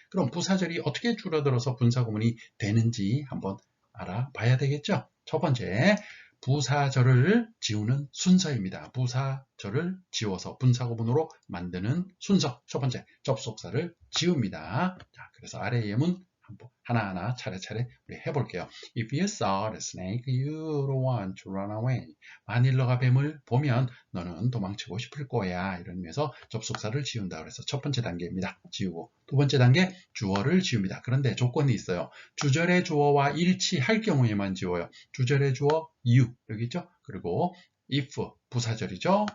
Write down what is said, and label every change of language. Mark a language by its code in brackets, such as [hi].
[ko] 그럼 부사절이 어떻게 줄어들어서 분사 구문이 되는지 한번 알아봐야 되겠죠? 첫 번째, 부사절을 지우는 순서입니다. 부사절을 지워서 분사구문으로 만드는 순서. 첫 번째, 접속사를 지웁니다. 자, 그래서 아래 예문 한번 하나하나 차례차례 우리 해볼게요. [en] If you saw the snake, you don't want to run away. [ko] 만일 너가 뱀을 보면 너는 도망치고 싶을 거야. 이런 의미에서 접속사를 지운다. 그래서 첫 번째 단계입니다. 지우고. 두 번째 단계, 주어를 지웁니다. 그런데 조건이 있어요. 주절의 주어와 일치할 경우에만 지워요. 주절의 주어, you. 여기 있죠? 그리고 if, 부사절이죠?